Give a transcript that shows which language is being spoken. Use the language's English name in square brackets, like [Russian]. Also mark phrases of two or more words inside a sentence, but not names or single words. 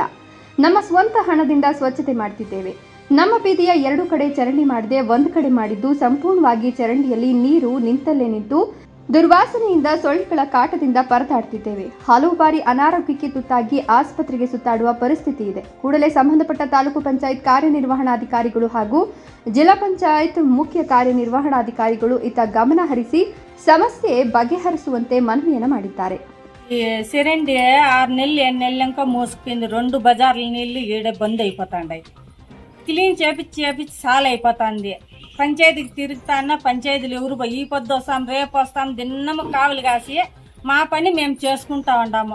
[Kannada] ನಮ್ಮ ಸ್ವಂತ ಹಣದಿಂದ ಸ್ವಚ್ಛತೆ ಮಾಡ್ತಿದ್ದೇವೆ. ನಮ್ಮ ಬೀದಿಯ 2 ಕಡೆ ಚರಂಡಿ ಮಾಡದೆ ಒಂದು ಕಡೆ ಮಾಡಿದ್ದು ಸಂಪೂರ್ಣವಾಗಿ ಚರಂಡಿಯಲ್ಲಿ ನೀರು ನಿಂತಲ್ಲೇ ನಿಂತು ದುರ್ವಾಸನೆಯಿಂದ ಸೊಳ್ಳೆಗಳ ಕಾಟದಿಂದ ಪರದಾಡ್ತಿದ್ದೇವೆ. ಹಲವು ಬಾರಿ ಅನಾರೋಗ್ಯಕ್ಕೆ ತುತ್ತಾಗಿ ಆಸ್ಪತ್ರೆಗೆ ಸುತ್ತಾಡುವ ಪರಿಸ್ಥಿತಿ ಇದೆ. ಕೂಡಲೇ ಸಂಬಂಧಪಟ್ಟ ತಾಲೂಕು ಪಂಚಾಯತ್ ಕಾರ್ಯನಿರ್ವಹಣಾಧಿಕಾರಿಗಳು ಹಾಗೂ ಜಿಲ್ಲಾ ಪಂಚಾಯತ್ ಮುಖ್ಯ ಕಾರ್ಯನಿರ್ವಹಣಾಧಿಕಾರಿಗಳು ಇತ್ತ ಗಮನ ಹರಿಸಿ ಸಮಸ್ಯೆ ಬಗೆಹರಿಸುವಂತೆ ಮನವಿಯನ್ನು ಮಾಡಿದ್ದಾರೆ. [Telugu] సిరండి 6 నెలలు 7 నెలలు ఇంకా మోసుకుపోయింది. 2 బజార్ల నీళ్ళు ఈడ బంద్ అయిపోతాండాయి. క్లీన్ చేపించి చాలా అయిపోతుంది. పంచాయతీకి తిరుగుతాన్నా పంచాయతీలు ఎవరు ఈ పొద్దు వస్తాం రేపు వస్తాం దిన్నము కావులు కాసి మా పని మేము చేసుకుంటా ఉన్నాము.